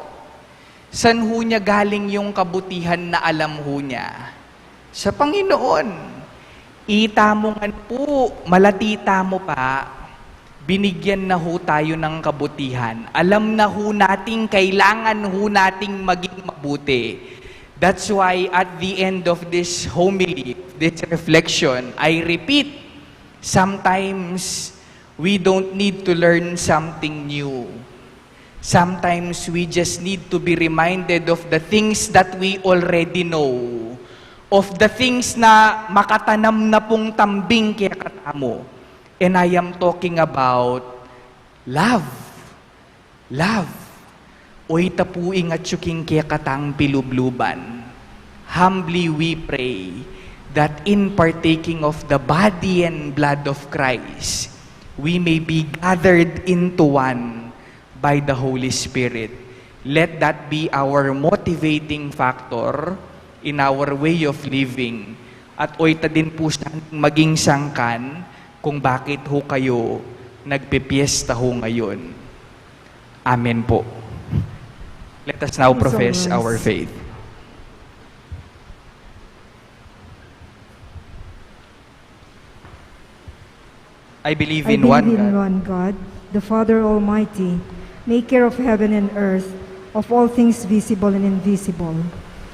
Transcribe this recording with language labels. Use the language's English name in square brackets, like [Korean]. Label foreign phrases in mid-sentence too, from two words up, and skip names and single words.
[Filipino] San ho niya galing yung kabutihan na alam ho niya? Sa Panginoon. [Pampanga] Itamongan po, malatita mo pa, [Filipino] binigyan na ho tayo ng kabutihan. Alam na ho nating kailangan ho nating maging mabuti. [English] That's why at the end of this homily, this reflection, I repeat, sometimes we don't need to learn something new. Sometimes we just need to be reminded of the things that we already know, of the things [Pampanga] na makatanam na pong tambing kaya katamo. [English] And I am talking about love. Love. [Pampanga] Oy tapuing at syuking kaya katang pilubluban. [English] Humbly we pray that in partaking of the body and blood of Christ, we may be gathered into one by the Holy Spirit. Let that be our motivating factor in our way of living. [Filipino] At oy ta din po maging sangkan kung bakit ho kayo nagpipiesta ho ngayon. Amen po. [English] Let us now profess our faith. I believe in one God, the Father Almighty, maker of heaven and earth, of all things visible and invisible.